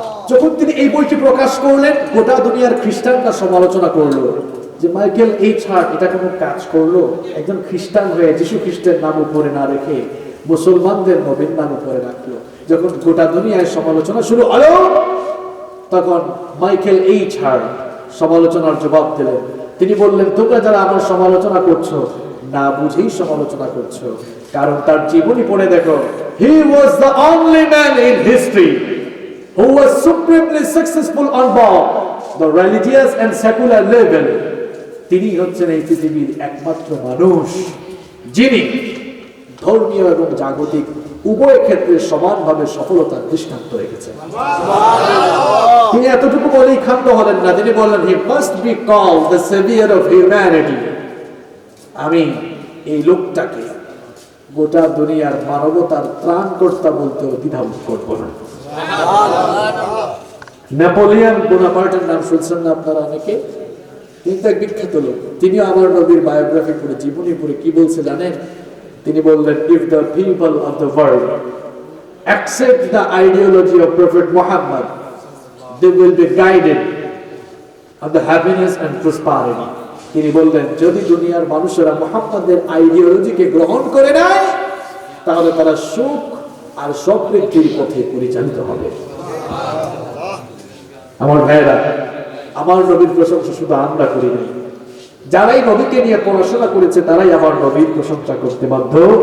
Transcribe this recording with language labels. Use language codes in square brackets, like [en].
[bn] যখন তিনি এই বইটি প্রকাশ করলেন, গোটা দুনিয়ার খ্রিস্টানরা সমালোচনা করলো যে মাইকেল এইচ হার্ট এটা কোনো কাজ করলো, একজন খ্রিস্টান হয়ে যীশু খ্রিস্টের নাম উপরে না রেখে মুসলমানদের নবীর নাম উপরে রাখলো। যখন গোটা দুনিয়ায় সমালোচনা শুরু হলো, তখন মাইকেল এইচ হার্ট সমালোচনার জবাব দিলেন। তিনি বললেন, তোমরা যারা আমার সমালোচনা করছো না বুঝেই সমালোচনা করছো, কারণ তার জীবনী পড়ে দেখো, [en] he was the only man in history who was supremely successful on both the religious and secular level. [bn] তিনি হচ্ছেন এই পৃথিবীর একমাত্র মানুষ যিনি ধর্মীয় এবং জাগতিক উভয় ক্ষেত্রে সমানভাবে সফলতার দৃষ্টান্ত রেখেছেন। তিনি এতটুকু বলেই ক্ষান্ত হলেন না, তিনি বললেন, [en] he must be called the savior of humanity. [bn] আমি এই লোকটাকে গোটা দুনিয়ার মানবতার ত্রাণকর্তা বলতে দ্বিধাবোধ করব না। নেপোলিয়ন বোনাপার্টের নাম শুনছেন না আপনারা অনেকে? তিনি তো এক বিখ্যাত লোক। তিনিও আমার নবীর বায়োগ্রাফি পড়ে, জীবনী পড়ে কি বলছে জানেন? তিনি বললেন, [en] if the people of the world accept the ideology of Prophet Muhammad, they will be guided on the happiness and prosperity. [bn] তিনি বললেন, যদি দুনিয়ার মানুষেরা মুহাম্মাদের আইডিওলজিকে গ্রহণ করে নেয়, তাহলে তারা সুখ আর সমৃদ্ধির পথে পরিচালিত হবে। আমার ভাইয়েরা, আমার নবীর প্রশংসা শুধু আমরা করি নাই, যারাই নবীকে নিয়ে পড়াশোনা করেছে তারাই আমার নবীর প্রশংসা করতে বাধ্য।